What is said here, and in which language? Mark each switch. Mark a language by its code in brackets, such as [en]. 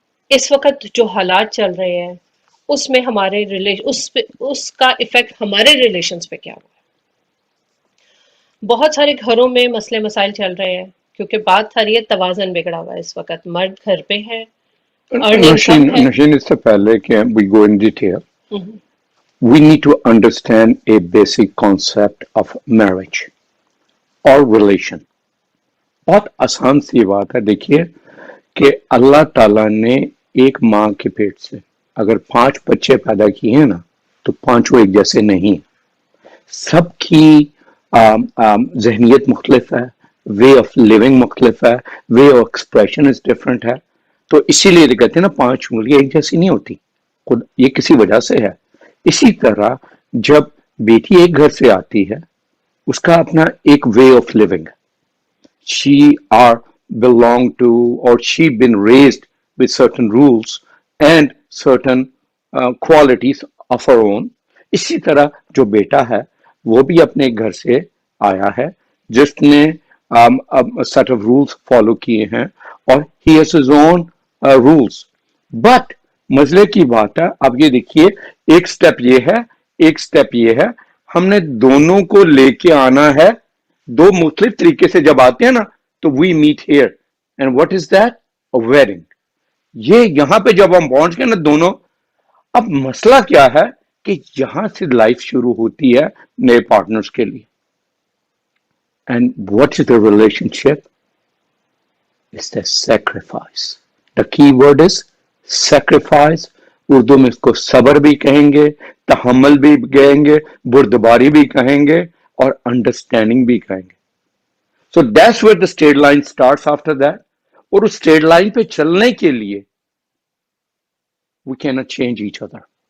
[ur] اس وقت جو حالات چل رہے ہیں اس میں ہمارے اس کا ایفیکٹ ہمارے ریلیشنز پہ کیا ہوا ہے۔ بہت سارے گھروں میں مسئلے مسائل چل رہے ہیں کیونکہ بات ساری ہے توازن بگڑا ہوا ہے، اس وقت مرد گھر پہ ہے، ارننگ کم ہے۔ [en] نشین، [ur] اس سے پہلے کہ [en] we go in detail, we need to understand a basic concept of marriage or relation. [ur] بہت آسان سی بات ہے۔ دیکھیے کہ اللہ تعالیٰ نے ایک ماں کے پیٹ سے اگر 5 بچے پیدا کیے ہیں نا، تو 5 ایک جیسے نہیں، سب کی ذہنیت مختلف ہے، [en] way of living [ur] مختلف ہے، [en] way of expression is different [ur] ہے. تو اسی لیے تو کہتے ہیں نا 5 انگلیاں ایک جیسی نہیں ہوتی، خود یہ کسی وجہ سے ہے. اسی طرح جب بیٹی ایک گھر سے آتی ہے، اس کا اپنا ایک [en] Way of living. she are belong to or she been raised with certain rules and certain qualities of her own. [ur] اسی طرح جو بیٹا ہے وہ بھی اپنے گھر سے آیا ہے جس نے [en] set of rules [ur] فالو کیے ہیں اور [en] he has his own rules. [ur] But مزے کی بات ہے، اب یہ دیکھیے، ایک سٹیپ یہ ہے، ایک سٹیپ یہ ہے، ہم نے دونوں کو لے کے آنا ہے. دو مختلف طریقے سے جب آتے ہیں نا تو [en] We meet here and what is that? Wedding. [ur] یہ یہاں پہ جب ہم پہنچ گئے نا دونوں، اب مسئلہ کیا ہے کہ یہاں سے لائف شروع ہوتی ہے نئے پارٹنرز کے لیے. [en] And what is the relationship? Is the sacrifice. The key word is sacrifice. [ur] اردو میں اس کو صبر بھی کہیں گے، تحمل بھی کہیں گے، بردباری بھی کہیں گے، اور انڈرسٹینڈنگ بھی کہیں گے. [en] So that's where the straight line starts after that. [ur] اور اس straight line پہ چلنے کے لیے [en] we cannot change each other.